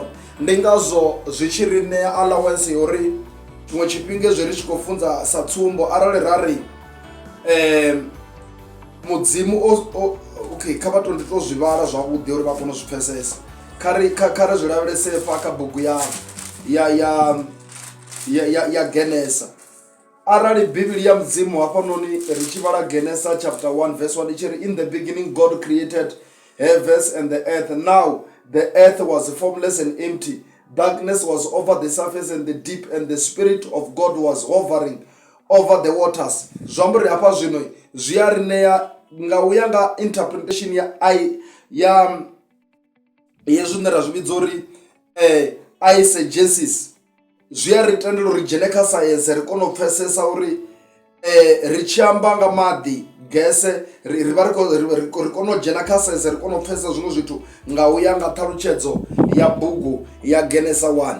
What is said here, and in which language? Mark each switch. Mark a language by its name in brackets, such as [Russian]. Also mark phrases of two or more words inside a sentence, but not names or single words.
[Venda] Ndi ngazwo zwi tshi ri ṋea allowance uri tshiṅwe tshifhinga zwi ri tshi khou funza sa tsumbo arali rari mudzimu okay, kha vha to zwi vhala zwavhuḓi uri vha kone u zwi pfesesa. Kha ri zwi lavhelese fa kha bugu ya Genesis. Arali Biblia ya mudzimu hafhanoni ri tshi vhala Genesis [English] chapter 1 verse 1 [Venda] itshi ri, [English] in the beginning God created heavens and the earth. Now the earth was formless and empty. Darkness was over the surface and the deep, and the Spirit of God was hovering over the waters. [Venda] Zwamba ri hafha zwino zwi a ri ṋea nga uya nga interpretation ya hezwi zwine ra zwi vhidza uri iesegesis. Zwi a ri tendela uri dzhene kha science ri kone u pfesesa uri ri tshi amba nga maḓi gese ri vha ri kone u dzhena kha science ri kone u pfesesa zwiṅwe zwithu nga uya nga ṱhalutshedzo ya bugu ya Genesis 1.